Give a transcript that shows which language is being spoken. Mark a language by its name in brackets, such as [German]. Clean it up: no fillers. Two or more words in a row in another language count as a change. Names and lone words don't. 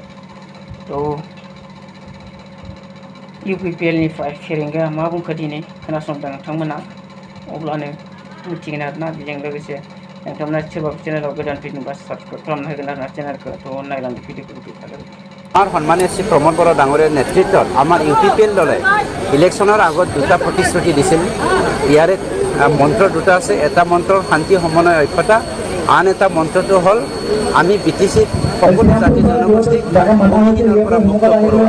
[Bodo] थ' इउपिपिएलनिफ्राय फेरेंगाया मा बुंखो दिनै खोनासंदों नोंथांमोना, अब्लानो मिथिगोन आरोना। बेजों लोगोसे नोंथांमोना सोरबा चेनेलाव गोदान फैदोंबा साबस्क्राइब खालामना होगोन आरोना चेनेलखौ। थ' नायलांदो भिडिअखौ। [Assamese] আমার সন্মানীয় শ্রী প্রমোদ বড়ো ডাঙৰীয়াৰ নেতৃত্বত আমাৰ ইউপিপিএল দলে ইলেকশ্যনৰ আগত দুটা প্ৰতিশ্ৰুতি দিছিল। ইয়াৰে মন্ত্ৰ দুটা আছে, এটা মন্ত্ৰ শান্তি সমন্বয় ঐক্যতা, আন এটা মন্ত্ৰটো হ'ল আমি বিটিচিত সকলো জাতি জনগোষ্ঠীক বহুদিনৰ পৰা মুক্ত কৰোৱা।